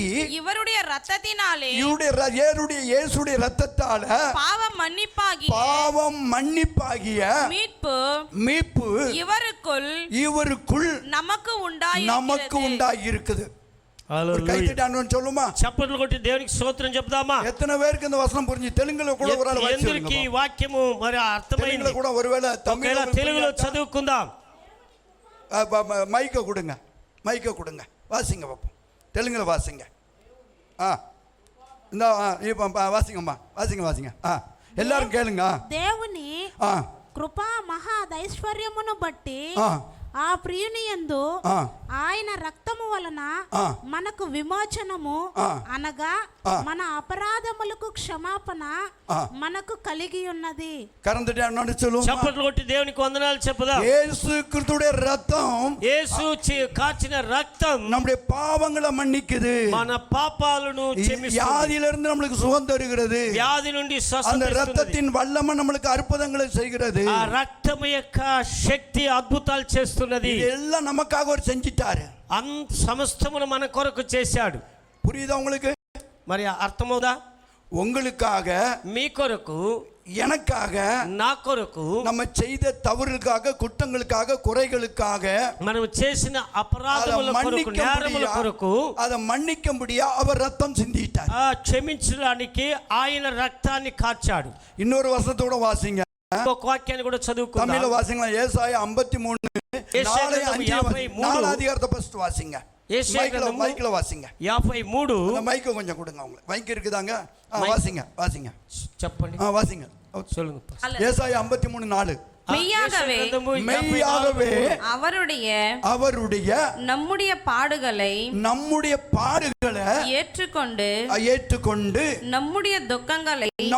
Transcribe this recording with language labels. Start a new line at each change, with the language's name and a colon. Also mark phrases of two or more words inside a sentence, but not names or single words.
Tamil: இவருடைய இரத்தத்தினாலே, இயேசுடைய இரத்தத்தால பாவம் மன்னிப்பாகிய மீட்பு இவருக்குள் நமக்கு உண்டாகி இருக்குது. சொல்லுமா,
Telugu: చప్పట్లు కొట్టి దేవునికి స్తోత్రం చెప్దామా?
Tamil: எத்தனை பேருக்கு இந்த வசனம் புரிஞ்சு? தெலுங்குல கூட ஒரு ஆள்
Telugu: వాక్యము మరి అర్థమైంది
Tamil: கூட ஒருவேளை
Telugu: తెలుగులో చదువుకుందాం.
Tamil: மைக்க கொடுங்க, வாசிங்க பாப்போம், தெலுங்குல வாசிங்க. இந்த வாசிங்கம்மா, வாசிங்க. எல்லாரும் கேளுங்க.
Telugu: దేవుని కృపా మహాదైశ్వర్యమును బట్టి ఆ ప్రియుని యందు ఆయన రక్తము వలన మనకు విమోచనము, అనగా మన అపరాధములకు క్షమాపణ మనకు కలిగి ఉన్నది. చప్పట్లు కొట్టి దేవునికి వందనాలు చెప్పుదాం.
Tamil: యేసు క్రీస్తుடைய ரத்தம்,
Telugu: యేసు కాచిన రక్తం
Tamil: நம்முடைய பாவங்களை மன்னிக்குது,
Telugu: మన పాపాలను క్షమిస్తుంది,
Tamil: வியாதியிலிருந்து நமக்கு சுகம் தருகிறது,
Telugu: వ్యాధి నుండి స్వస్థత
Tamil: அந்த ரத்தத்தின் வல்லமை நமக்கு அற்புதங்களை செய்கிறது,
Telugu: ఆ రక్తం యొక్క శక్తి అద్భుతాలు చేస్తున్నది.
Tamil: எல்லாம் நமக்காக ஒரு செஞ்சிட்டாரு,
Telugu: సమస్తమును మన కొరకు చేశాడు.
Tamil: புரியுதா உங்களுக்கு?
Telugu: మరి అర్థమవుదా?
Tamil: உங்களுக்காக,
Telugu: మీ కొరకు,
Tamil: எனக்காக,
Telugu: నా కొరకు,
Tamil: நம்ம செய்த தவறுகளுக்காக, குற்றங்களுக்காக, குறைகளுக்காக,
Telugu: మనం చేసిన అపరాధముల కొరకు, నేరముల కొరకు
Tamil: அதை மன்னிக்கும்படியா அவர் ரத்தம் சிந்திட்டார்.
Telugu: క్షమించడానికి ఆయన రక్తాన్ని కార్చాడు.
Tamil: இன்னொரு வசனத்தோட வாசிங்க,
Telugu: ఒక వాక్యాన్ని కూడా చదువుకుందాం.
Tamil: தமிழ்ல வாசிங்க. ஏசாயா 53:4 அதிகாரத்தை ஃபர்ஸ்ட் வாசிங்க. மைக்ல வாசிங்க. 53 மைக்க கொஞ்சம் கொடுங்க, உங்களுக்கு மைக் இருக்குதாங்க? வாசிங்க
Telugu: చెప్పండి.
Tamil: வாசிங்க சொல்லுங்க. ஏசாயா 53:4 மெய்யாகவே அவருடைய நம்முடைய பாடுகளை ஏற்றுக்கொண்டு நம்முடைய துக்கங்களை